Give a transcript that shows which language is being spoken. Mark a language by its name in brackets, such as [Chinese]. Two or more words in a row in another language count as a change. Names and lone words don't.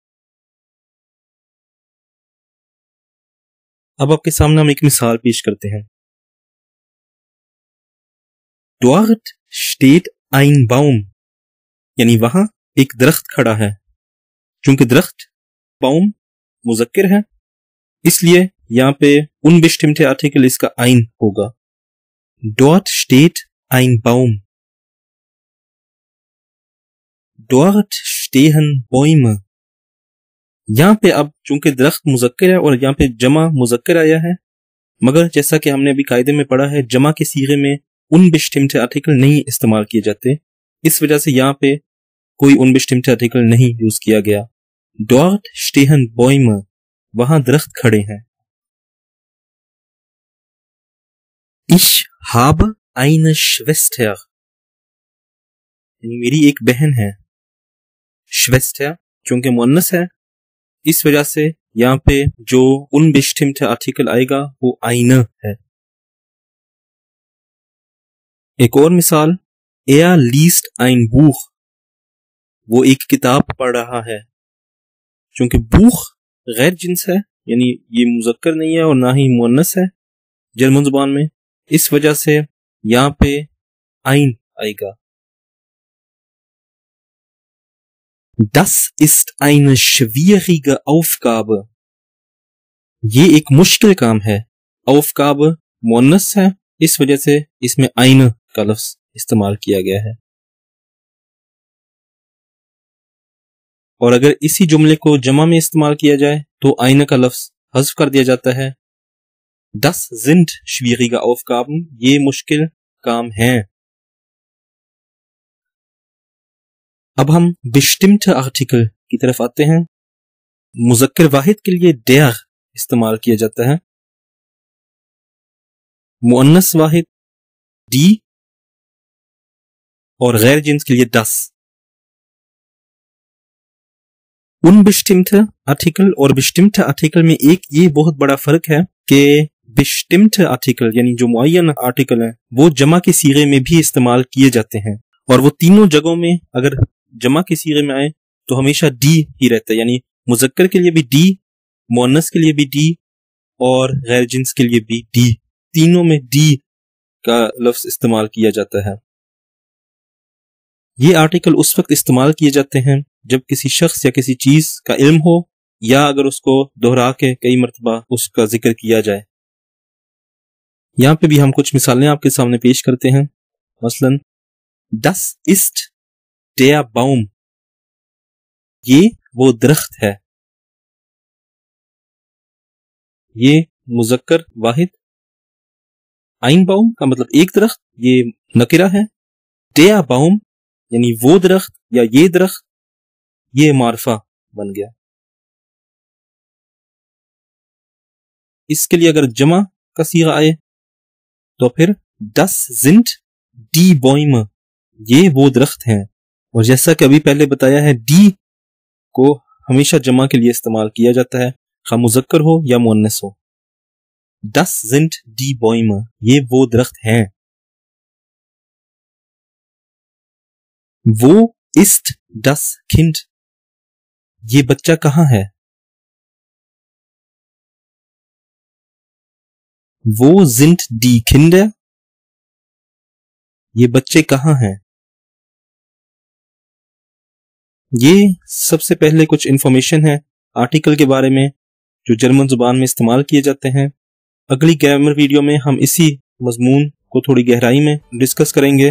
[Urdu] اب آپ کے سامنے ہم ایک مثال پیش کرتے ہیں. [German] Dort steht ein Baum [Urdu] یعنی وہاں ایک درخت کھڑا ہے. چونکہ درخت باؤم مذکر ہے اس لیے یہاں پہ unbestimmte آرٹیکل اس کا ein ہوگا. [German] Dort steht ein Baum। Dort stehen Bäume। [Urdu] یہاں پہ اب چونکہ درخت مذکر ہے اور یہاں پہ جمع مذکر آیا ہے، مگر جیسا کہ ہم نے ابھی قاعدے میں پڑھا ہے جمع کے صیغے میں unbestimmte آرٹیکل نہیں استعمال کیے جاتے. اس وجہ سے یہاں پہ کوئی unbestimmte آرٹیکل نہیں یوز کیا گیا. [German] Dort stehen Bäume, [Urdu] وہاں درخت کھڑے ہیں. [German] Ich habe eine Schwester, [Urdu] میری ایک بہن ہے. Schwester چونکہ مؤنث ہے اس وجہ سے یہاں پہ جو unbestimmte آرٹیکل آئے گا وہ eine ہے. ایک اور مثال, [German] er liest ein Buch, [Urdu] وہ ایک کتاب پڑھ رہا ہے. چونکہ بوخ غیر جنس ہے یعنی یہ مذکر نہیں ہے اور نہ ہی مؤنث ہے جرمن زبان میں، اس وجہ سے یہاں پہ ein آئے گا. [German] Das ist eine schwierige Aufgabe, [Urdu] یہ ایک مشکل کام ہے. Aufgabe مؤنث ہے اس وجہ سے اس میں eine کا لفظ استعمال کیا گیا ہے. اور اگر اسی جملے کو جمع میں استعمال کیا جائے تو eine کا لفظ حذف کر دیا جاتا ہے. [German] Das sind schwierige Aufgaben, [Urdu] یہ مشکل کام ہیں. اب ہم bestimmte آرٹیکل کی طرف آتے ہیں. مذکر واحد کے لیے der استعمال کیا جاتا ہے، مؤنث واحد die اور غیر جنس کے لیے das. [German] Unbestimmte Artikel [Urdu] اور [German] bestimmte Artikel [Urdu] میں ایک یہ بہت بڑا فرق ہے کہ [German] bestimmte Artikel [Urdu] یعنی جو معین آرٹیکل ہیں وہ جمع کے صیغے میں بھی استعمال کیے جاتے ہیں، اور وہ تینوں جگہوں میں اگر جمع کے صیغے میں آئے تو ہمیشہ ڈی ہی رہتا ہے، یعنی مذکر کے لیے بھی ڈی، مؤنث کے لیے بھی ڈی اور غیر جنس کے لیے بھی ڈی، تینوں میں ڈی کا لفظ استعمال کیا جاتا ہے. یہ آرٹیکل اس وقت استعمال کیے جاتے ہیں جب کسی شخص یا کسی چیز کا علم ہو یا اگر اس کو دہرا کے کئی مرتبہ اس کا ذکر کیا جائے. یہاں پہ بھی ہم کچھ مثالیں آپ کے سامنے پیش کرتے ہیں. [German] مثلا das ist der Baum، [Urdu] یہ وہ درخت ہے. یہ مذکر واحد، [German] ein Baum [Urdu] کا مطلب ایک درخت، یہ نکرہ ہے. [German] der Baum [Urdu] یعنی وہ درخت یا یہ درخت، یہ معرفہ بن گیا. اس کے لیے اگر جمع کا صیغہ آئے تو پھر [German] das sind die Bäume، [Urdu] یہ وہ درخت ہیں. اور جیسا کہ ابھی پہلے بتایا ہے die کو ہمیشہ جمع کے لیے استعمال کیا جاتا ہے، خواہ مذکر ہو یا مؤنث ہو. [German] Das sind die Bäume، [Urdu] یہ وہ درخت ہیں. [German] Wo ist das Kind، [Urdu] یہ بچہ کہاں ہے. [German] Wo sind die Kinder، [Urdu] یہ بچے کہاں ہیں. یہ سب سے پہلے کچھ انفارمیشن ہے آرٹیکل کے بارے میں جو جرمن زبان میں استعمال کیے جاتے ہیں. اگلی گرامر ویڈیو میں ہم اسی مضمون کو تھوڑی گہرائی میں ڈسکس کریں گے.